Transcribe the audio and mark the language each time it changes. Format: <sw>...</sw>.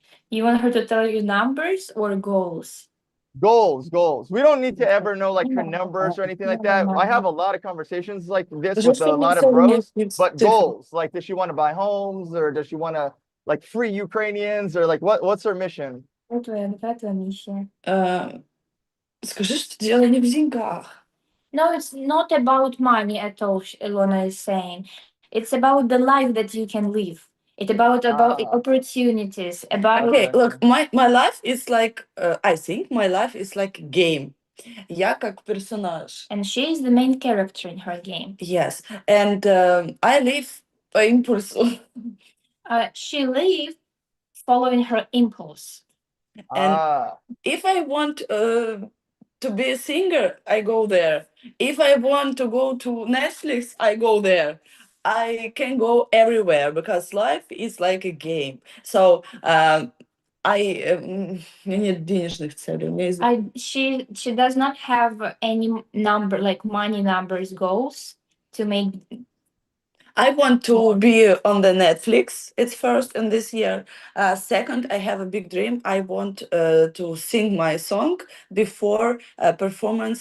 <en>You want her to tell you numbers or goals? Goals. We don't need to ever know like her numbers or anything like that. I have a lot of conversations like this with a lot of bros, but goals, like does she want to buy homes, or does she want to like free Ukrainians, or like what's her mission?</en> <ru>Какая твоя миссия? Скажи, что дело не в деньгах.</ru> <en>No, it's not about money at all, Ilona is saying. It's about the life that you can live. It's about opportunities, about Okay, look, my life is like, I think my life is like a game.</en> <ru>Я как персонаж.</ru> <en>and she is the main character in her game. Yes, and I live</en> <ru>по импульсу.</ru> <en>She lives following her impulse. And if I want to be a singer, I go there. If I want to go to Netflix, I go there. I can go everywhere because life is like a game. So</en> <ru>у меня нет денежных целей. У меня есть...</ru> <en>She does not have any number like money numbers goals to make. I want to be on the Netflix. It's first in this year. Second, I have a big dream. I want to sing my song before a performance.</en>